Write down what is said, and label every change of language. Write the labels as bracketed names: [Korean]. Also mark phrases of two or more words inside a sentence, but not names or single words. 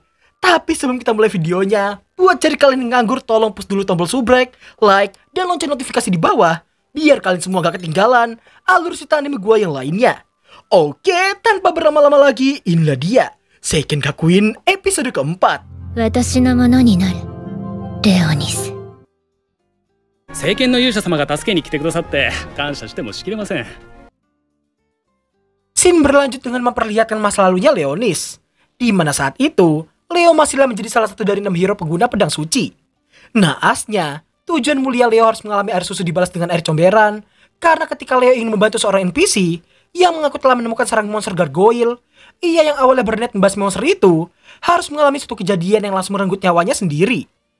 [Indonesian] Tapi sebelum kita mulai videonya, buat cari kalian yang nganggur tolong push dulu tombol subrek, like, dan lonceng notifikasi di bawah biar kalian semua gak ketinggalan alur cerita anime gua yang lainnya. Oke, tanpa berlama-lama lagi, inilah dia Seiken Gakuin episode keempat. [Japanese] 私のものになるレオニス。聖剣の勇者様が助けに来てくださって感謝してもしきれません。 [Indonesian] Scene berlanjut dengan memperlihatkan masa lalunya Leonis, di mana saat itu Leo masihlah menjadi salah satu dari 6 hero pengguna pedang suci. Naasnya, tujuan mulia Leo harus mengalami air susu dibalas dengan air comberan, karena ketika Leo ingin membantu seorang NPC yang mengaku telah menemukan sarang monster gargoyle, ia yang awalnya berniat membahas monster itu harus mengalami suatu kejadian yang langsung merenggut nyawanya sendiri.